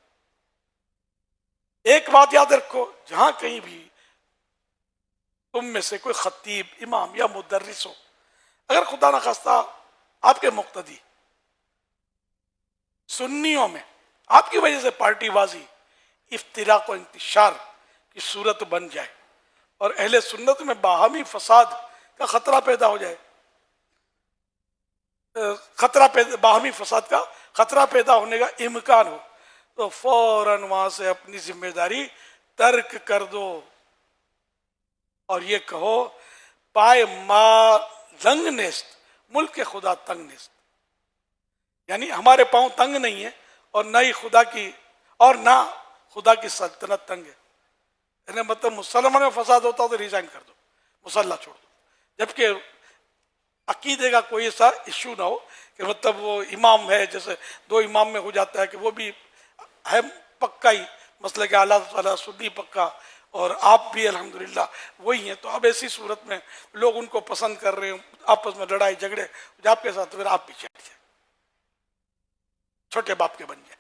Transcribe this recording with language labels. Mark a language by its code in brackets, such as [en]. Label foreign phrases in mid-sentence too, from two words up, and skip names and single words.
[ur] ایک بات یاد رکھو، جہاں کہیں بھی تم میں سے کوئی خطیب، امام یا مدرس ہو، اگر خدا نخواستہ آپ کے مقتدی سنیوں میں آپ کی وجہ سے پارٹی بازی، افتراق و انتشار کی صورت بن جائے اور اہل سنت میں باہمی فساد کا خطرہ پیدا ہو جائے، باہمی فساد کا خطرہ پیدا ہونے کا امکان ہو، تو فوراً وہاں سے اپنی ذمہ داری ترک کر دو اور یہ کہو [fa] پائے ما لنگ نیست ملک خدا تنگ نیست. [ur] یعنی ہمارے پاؤں تنگ نہیں ہے اور نہ ہی خدا کی سلطنت تنگ ہے. یعنی مطلب مسلمان میں فساد ہوتا تو ریزائن کر دو، مسلح چھوڑ دو. جبکہ عقیدے کا کوئی ایسا ایشو نہ ہو کہ مطلب وہ امام ہے، جیسے دو امام میں ہو جاتا ہے کہ وہ بھی ہے پکا ہی مسئلہ کہ اللہ تعالیٰ سنی پکا اور آپ بھی الحمدللہ وہی ہیں، تو اب ایسی صورت میں لوگ ان کو پسند کر رہے ہیں، آپس میں لڑائی جھگڑے آپ کے ساتھ، پھر آپ بھی چڑھ جائیں، چھوٹے باپ کے بن جائیں.